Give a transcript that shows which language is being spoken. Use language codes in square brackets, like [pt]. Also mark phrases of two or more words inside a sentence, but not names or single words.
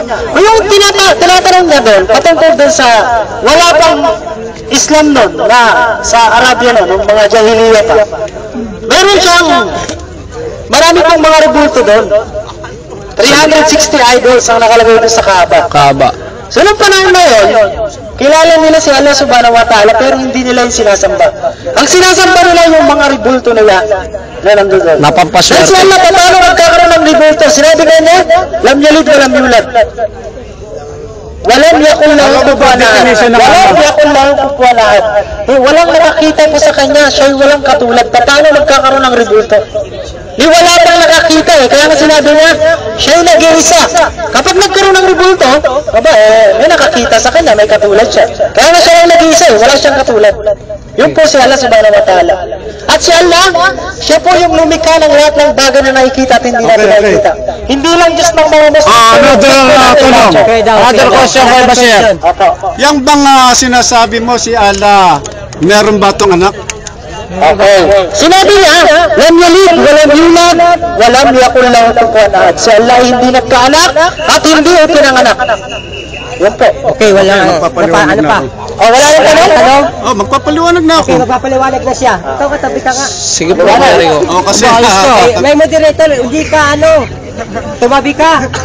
[tl] O yung tinatanong niya doon, patungkol doon sa wala pang Islam noon na sa Arabia noon, ng mga Jahiliya pa. Meron siyang marami pang mga rebulto doon. 360 idols ang nakalagay doon sa Kaaba. So, nung panahon na yun, kilala nila si Allah [ar] سبحانه وتعالى [tl] pero hindi nila yung sinasamba. Ang sinasamba nila yung mga rebulto nila na nandun doon. Napampaswerte. Kasi Allah, paano magkakaroon ng rebulto? Sinabi nga niya, [ar] لم يلد ولم يولد. Walang yakul lang kupuan lahat. [tl] Walang nakakita po sa kanya, siya'y walang katulad. Paano magkakaroon ng rebulto? Wala pang nakakita kaya nga sinabi niya, siya'y nag-iisa. Kapag nagkaroon ng rebulto, may nakakita sa kanya, may katulad siya. Kaya nga siya nag-iisa, wala siyang katulad. Yun po si Allah [ar] سبحانه وتعالى. [tl] At si Allah, siya po yung lumikha ng lahat ng bagay na nakikita at hindi natin nakikita. Hindi lang just ng mga [en] Another question kay Basir. [tl] Yang bang sinasabi mo si Allah, meron ba itong anak? Okay. Sinabi niya, [ar] لم يلد ولم يولد ولم يكن له كفوا أحد. [tl] Si Allah hindi nagkaanak at hindi pinanganak. Yan po. Okay, wala. Ano pa? Wala na tanong? Magpapaliwanag na ako. Okay, magpapaliwanag na siya. Ikaw, katabi ka nga. Sige po, Mario. Kasi May moderator, hindi ka tumabi ka.